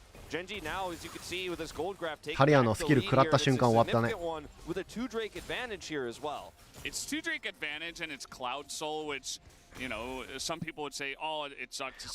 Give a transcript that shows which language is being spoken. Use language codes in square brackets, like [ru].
[en] GENG now, as you can see, with this gold graph taking [ja] タリアのスキル食らった瞬間終わったね。 [en] with a 2-Drake advantage here as well. It's 2-Drake advantage and it's Cloud Soul, which, you know, some people would say, oh, it sucks.